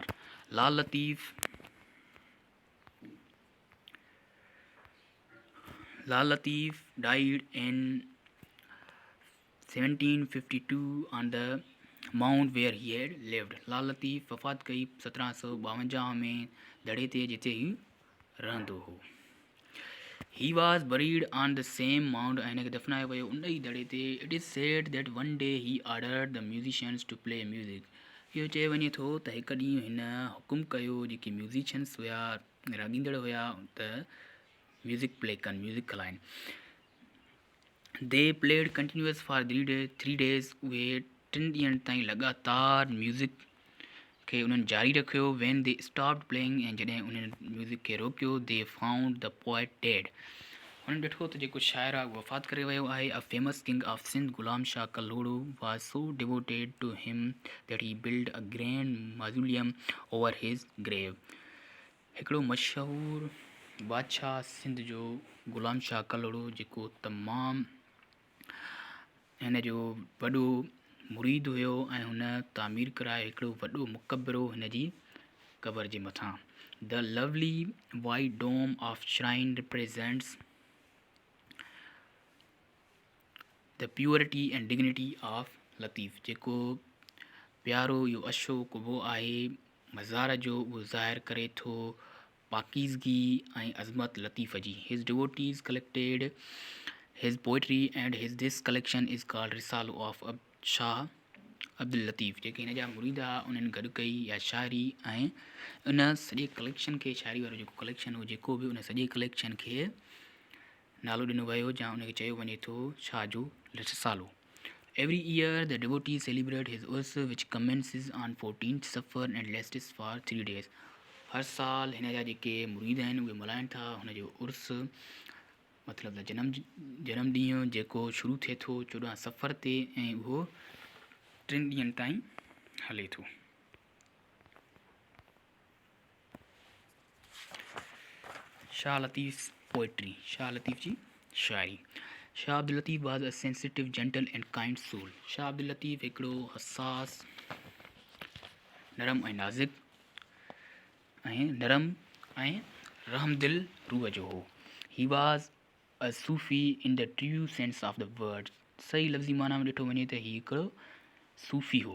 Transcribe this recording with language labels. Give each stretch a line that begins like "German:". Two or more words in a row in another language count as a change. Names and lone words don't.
English: लाल लतीफ़ died in 1752 on the mount where he had lived.
Sindhi: लाल लतीफ़ वफ़ात कई 1752 में दड़े ते जिते ही रहंदो हो.
English: He was buried on the same mount.
Sindhi: ऐं हिनखे दफ़नायो वियो उन ई दड़े ते.
English: It is said that one day he ordered the musicians to play music.
Sindhi: इहो चयो वञे थो त हिकु ॾींहुं हिन हुकुम कयो जेके म्यूज़िशियन्स हुया, राॻींदड़ हुया, त
English: music play
Sindhi: कनि, म्यूज़िक हलाइनि.
English: They played continuous for 3 days.
Sindhi: उहे 3 ॾींहंनि ताईं लगातार म्यूज़िक खे उन्हनि जारी रखियो.
English: When they stopped playing.
Sindhi: ऐं जॾहिं उन्हनि म्यूज़िक खे रोकियो,
English: They found the poet dead.
Sindhi: हुननि ॾिठो त जेको शाइर आहे उहो वफ़ात करे वियो आहे.
English: A famous king of Sindh Ghulam Shah Kalhoro was so devoted to him that he build a grand mausoleum over his grave.
Sindhi: हिकिड़ो मशहूरु बादशाह सिंध जो गुलाम शाह कल्लोड़ो जेको तमामु हिन जो वॾो मुरीद हुयो ऐं हुन तामीर करायो हिकिड़ो वॾो मुक़बरो हिन जी क़बर जे मथां.
English: The lovely white dome of shrine represents the purity and dignity of Latif.
Sindhi: जेको प्यारो इहो अछो कुबो आहे मज़ार जो, उहो ज़ाहिर करे थो पाकीज़गी ऐं अज़मत लतीफ़ जी.
English: His devotees collected his poetry and his this collection is called Risalo of Shah Abdul Latif.
Sindhi: जेके हिन जा मुरीद आहे उन्हनि गॾु कई या शाइरी ऐं उन सॼे कलेक्शन खे, शाइरी वारो जेको कलेक्शन हो जेको बि, उन सॼे कलेक्शन खे नालो ॾिनो वियो या उनखे चयो वञे थो शाह जो रिसालो.
English: Every year the devotees celebrate his urs which commences on 14th Safar and lasts for 3 days.
Sindhi: हर साल हिन जा जेके मुरीद आहिनि उहे मल्हाइनि था हुनजो उर्स, मतिलबु जनम ॾींहुं जेको शुरू थिए थो 14 सफ़र ते ऐं उहो 3 ॾींहंनि ताईं हले थो.
English: Shah Latif Poetry.
Sindhi: शाह लतीफ़ जी शाइरी.
English: Shah Abdul Latif was a sensitive gentle and kind soul.
Sindhi: शाह अब्दुल लतीफ़ हिकिड़ो हसास, नरम ऐं नाज़ुक ऐं रहमदिल रूह जो हो.
English: He was a Sufi in the true sense of the word.
Sindhi: सही लफ़्ज़ी माना में ॾिठो वञे त ही हिकिड़ो सूफ़ी हो.